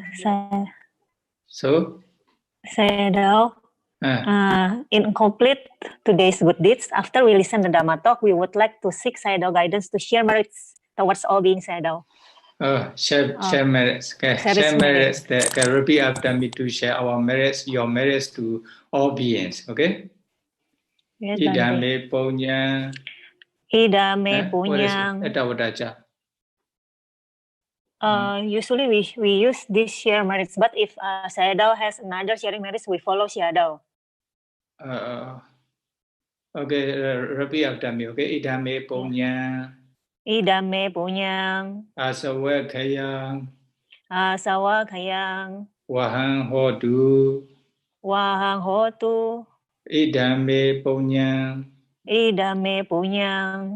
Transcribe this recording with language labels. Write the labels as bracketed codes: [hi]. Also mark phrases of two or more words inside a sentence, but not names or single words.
[en] So, Sayadaw, in complete today's good deeds, after we listen to Dhamma talk, we would like to seek Sayadaw guidance to share merits towards all beings, Sayadaw. Share merits. Okay. Share merits. Repeat after me to share our merits, your merits to all beings. Okay? Yes, [pi] Idame punya. Idame punya. [en] Usually we use this share merits, but if Sayadaw has another sharing merits, we follow Sayadaw. Okay, repeat after me. [pi] Okay, idame punya. Idame punyang. Asawa kayang. Asawa kayang. Wahang hotu. Wahang hotu. Idame punyang. Idame punyang.